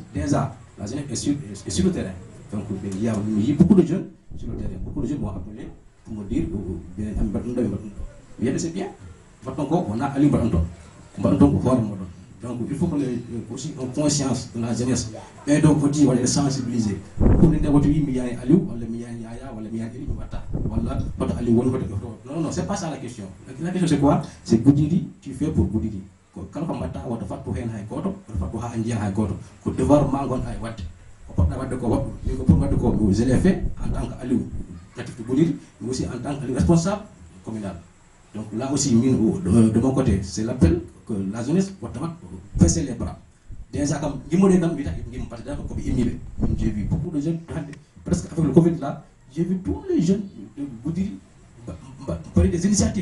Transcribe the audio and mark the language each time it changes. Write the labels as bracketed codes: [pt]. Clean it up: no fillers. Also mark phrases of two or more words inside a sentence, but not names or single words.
[fr] Déjà, la jeunesse est sur le terrain. Donc, il y a beaucoup de jeunes sur le terrain. Beaucoup de jeunes vont appeler pour me dire c'est bien. On a allé donc il faut que aussi en conscience de la jeunesse et donc aussi on les sensibiliser pour les dévoter Miyane Aliou wala Miyane Yaya wala Miyane Eli Wata wala Wata Aliou non c'est pas ça la question. La question c'est quoi? C'est Goudiri, tu fais pour Goudiri. Quand on [ff] mata wata fatu hen hay goto fatu ha andiya hay goto ko devoir mangon ay wadde ko podda wadde ko waddu ni ko pour wadde ko [fr] je l'ai fait en tant que Aliou natif de Goudiri mais aussi en tant que responsable communal. Donc là aussi de mon côté c'est l'appel que la jeunesse doit baisser les bras. Déjà comme j'ai vu beaucoup de jeunes presque avec le Covid là, j'ai vu tous les jeunes de Goudiri parler des initiatives.